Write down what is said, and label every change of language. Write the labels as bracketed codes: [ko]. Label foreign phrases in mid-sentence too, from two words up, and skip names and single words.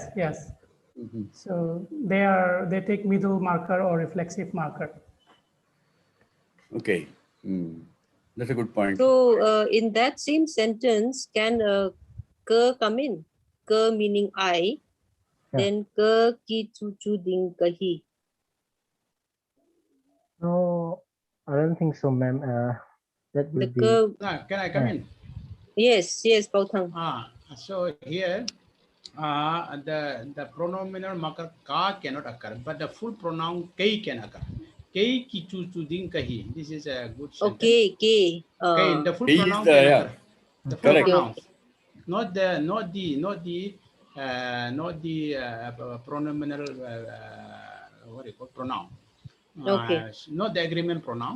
[en] yes, yes. So they take middle marker or reflexive marker. Okay. That's a good point. So in that same sentence, can ke come in? Ke meaning I, then [tcz] ke ki chu chu ding kahi. [en] No, I don't think so, ma'am. That will The be. ke. Can I come in? Yes, Bao Thang. So here, the pronominal marker ka cannot occur, but the full pronoun kei can occur. [tcz] Kei ki chu chu ding kahi. [en] This is a good sentence. Okay, ke. Okay, the full Kei is pronoun the, can yeah. occur. The full Correct. pronouns, not the pronominal what do you call pronoun. Okay. Not the agreement pronoun.